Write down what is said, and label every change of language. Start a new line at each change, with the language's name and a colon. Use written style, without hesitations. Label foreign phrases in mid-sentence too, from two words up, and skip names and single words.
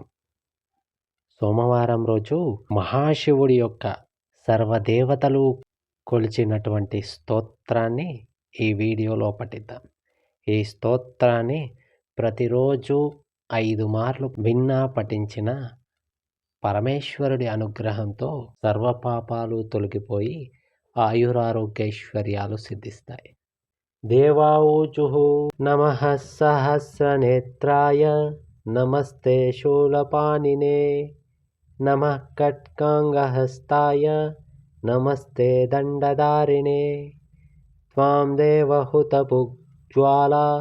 Telugu: సోమవారం రోజు మహాశివుడి యొక్క సర్వదేవతలు కొలిచినటువంటి స్తోత్రాన్ని ఈ వీడియోలో పఠిద్దాం. ఈ స్తోత్రాన్ని ప్రతిరోజు 5 మార్లు విన్నా పఠించిన పరమేశ్వరుడి అనుగ్రహంతో సర్వపాపాలు తొలగిపోయి ఆయురారోగ్యైశ్వర్యాలు సిద్ధిస్తాయి.
Sanskrit: देवाऊचुः नमः सहस्रनेत्राय नमस्ते शूलपाणिने नमः खड्गाङ्गहस्ताय नमस्ते दण्डधारिणे त्वां देवहुतभुग्ज्वाला